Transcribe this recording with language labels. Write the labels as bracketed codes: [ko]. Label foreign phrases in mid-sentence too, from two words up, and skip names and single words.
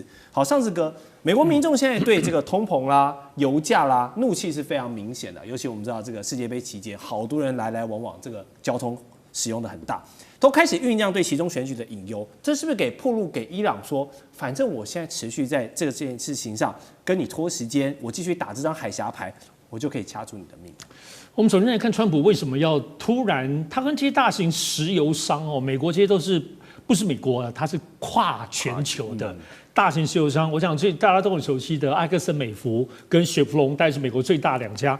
[zh] 好，尚志哥，美國民眾現在對這個通膨啦、油價啦，怒氣是非常明顯的，尤其我們知道這個世界杯期間，好多人來來往往，這個交通使用的很大，都開始醞釀對期中選舉的隱憂。這是不是給暴露給伊朗說，反正我現在持續在這件事情上跟你拖時間，我繼續打這張海峽牌，我就可以掐住你的命。我們首先來看川普為什麼要突然，他跟這些大型石油商美国这些都是不是美國啊，它是跨全球的大型石油商。我想这大家都很熟悉的埃克森美孚跟雪佛龍，大概是美國最大2家。